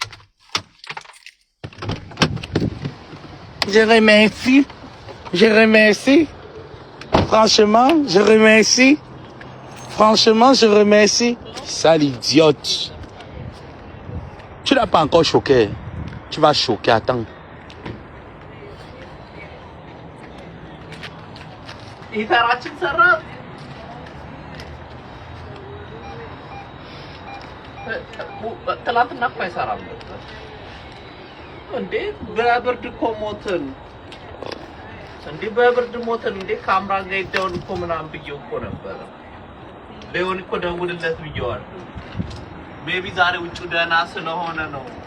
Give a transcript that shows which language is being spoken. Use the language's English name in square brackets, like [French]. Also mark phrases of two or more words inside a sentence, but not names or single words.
[French] Je remercie. Je remercie. Franchement, je remercie. Franchement, je remercie. Sale idiote. Tu n'as pas encore choqué. Tu vas choquer, attends. [Amharic] ኢተራችን ሰራ ትላንትና እኮ አይሰራም ነበር እንዴ በብርድ እኮ ሞትን እንዴ በብርድ ሞትን እንዴ ካሜራ ጋር ይደውል እኮ ምናምን ብዬው እኮ ነበር ሌውን እኮ ደውልለት ብዬዋል ሜቢ ዛሬ ውጭ ደህና ስለሆነ ነው